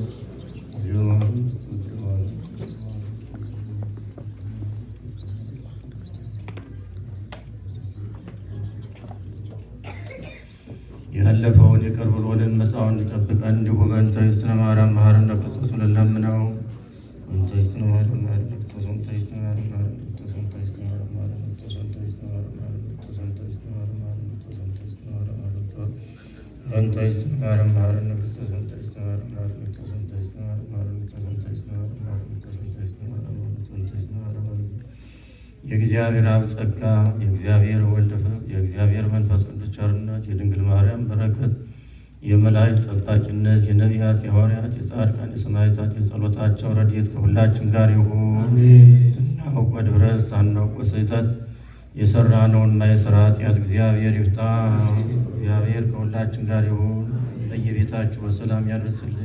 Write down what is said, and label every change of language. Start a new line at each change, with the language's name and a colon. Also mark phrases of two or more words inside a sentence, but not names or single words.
Amharic: ያለፈውን ይቅር ብሎ ወደሚመጣውን እንዲጠብቀን እንዲሁ
Geez: በእንተ እግዝእትነ ማርያም መሐረነ ክርስቶስ
Amharic: ብለን ለምነው።
Geez: እንተ እግዝእትነ ማርያም መሐረነ ክርስቶስ፣ እንተ እግዝእትነ ማርያም መሐረነ ክርስቶስ፣ እንተ እግዝእትነ ማርያም መሐረነ ክርስቶስ፣ እንተ እግዝእትነ ማርያም መሐረነ ክርስቶስ፣ እንተ እግዝእትነ ማርያም መሐረነ ክርስቶስ፣ እንተ እግዝእትነ ማርያም መሐረነ ክርስቶስ፣ እንተ እግዝእትነ ማርያም መሐረነ ክርስቶስ፣ እንተ እግዝእትነ ማርያም መሐረነ ክርስቶስ፣ እንተ እግዝእትነ ማርያም መሐረነ ክርስቶስ፣ እንተ እግዝእትነ ማርያም መሐረነ ክርስቶስ፣ እንተ እግዝእትነ ማርያም መሐረነ ክርስቶስ፣ እንተ እግዝእትነ ማርያም መሐረነ ክርስቶስ።
Amharic: የእግዚአብሔር አብ ጸጋ፣ የእግዚአብሔር ወልድ ፍቅር፣ የእግዚአብሔር መንፈስ ቅዱስ ቸርነት፣ የድንግል ማርያም በረከት፣ የመላእክት ጠባቂነት፣ የነቢያት፣ የሐዋርያት፣ የጻድቃን፣ የሰማዕታት የጸሎታቸው ረድኤት ከሁላችን ጋር ይሁን። ስናውቅ በድፍረት ሳናውቅ በስህተት የሠራነውን የሥራ ኃጢአት እግዚአብሔር ይፍታ። እግዚአብሔር ከሁላችን ጋር ይሁን። በየቤታችሁ በሰላም ያድርስልን።